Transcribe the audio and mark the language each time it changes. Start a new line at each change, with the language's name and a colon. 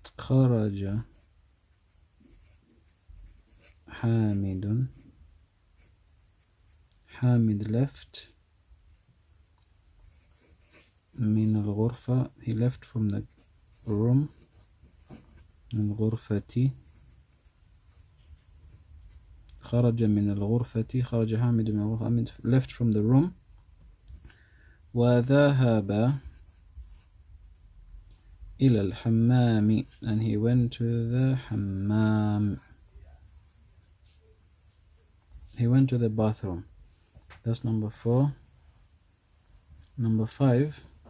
Arabic: خرج حامد.
English: حامد left
Arabic: من الغرفة,
English: he left from the room.
Arabic: من الغرفة. خرج من الغرفة, خرج حامد من الغرفة, حامد
English: left from the room.
Arabic: وذهب إلى الحمام,
English: and he went to the حمام. He went to the bathroom. That's number 4. Number 5.